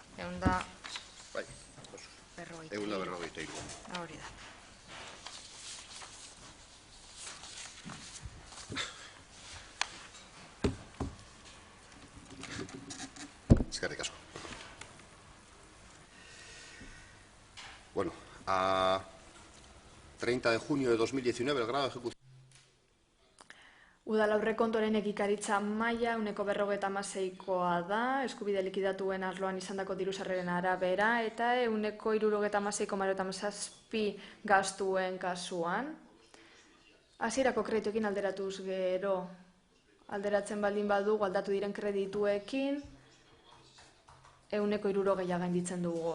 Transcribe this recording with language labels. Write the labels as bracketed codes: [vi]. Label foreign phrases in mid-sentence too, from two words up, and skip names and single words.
[eu] Berrogeita hiru. Hori da. Eskerrik asko. Bueno, [es] a 30 de junio de 2019 el grado de ejecución. [eu] Udal aurrekontuaren egikaritza maila 156koa da, eskubide likidatuen arloan izandako diru-sarreren arabera, eta 176,7 gastuen kasuan. Hasierako kredituekin alderatuz gero, alderatzen baldin badugu aldatu diren kredituekin, 160 gainditzen dugu.